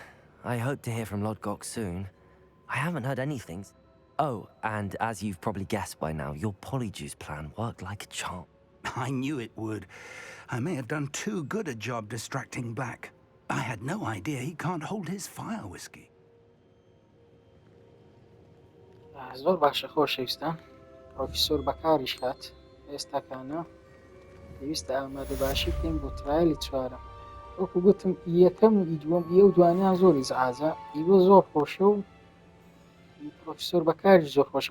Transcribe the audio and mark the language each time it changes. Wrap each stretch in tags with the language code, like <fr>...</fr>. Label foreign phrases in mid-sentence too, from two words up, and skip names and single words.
<en>I hope to hear from Lodgok soon. I haven't heard anything. Oh, and as you've probably guessed by now, your Polyjuice plan worked like a charm. I knew it would. I may have done too good a job distracting Black. I had no idea he can't hold his fire whiskey.</en> <ckb>زۆر باشە خۆشەویستان. پرۆفیسۆر بەکاریش هات. ئێستاکانە پێویستە ئامادە باشی بکەین بۆ ترایلی چوارەم. وەکو گوتم یەکەم و دووەم و دوانیان زۆری زعازە. ئیوە زۆر خۆشە و پرۆفیسۆر بەکاری زۆر خۆشە.</ckb>